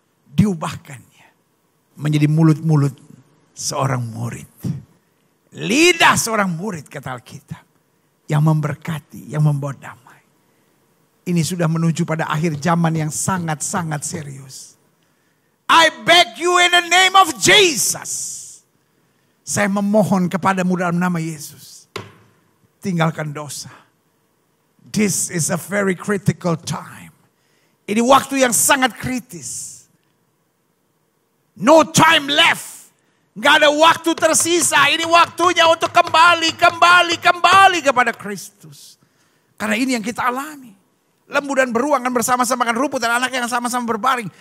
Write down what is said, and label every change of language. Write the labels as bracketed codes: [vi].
[id] Diubahkannya menjadi mulut-mulut seorang murid. Lidah seorang murid kata Alkitab. Yang memberkati, yang membawa damai. Ini sudah menuju pada akhir zaman yang sangat-sangat serius. [en] I beg you in the name of Jesus. [id] Saya memohon kepadamu dalam nama Yesus. Tinggalkan dosa. [en] This is a very critical time. [id] Ini waktu yang sangat kritis. [en] No time left. [id] Gak ada waktu tersisa. Ini waktunya untuk kembali kepada Kristus. Karena ini yang kita alami. Lembu dan beruang akan bersama-sama makan rumput dan anak yang sama-sama berbaring.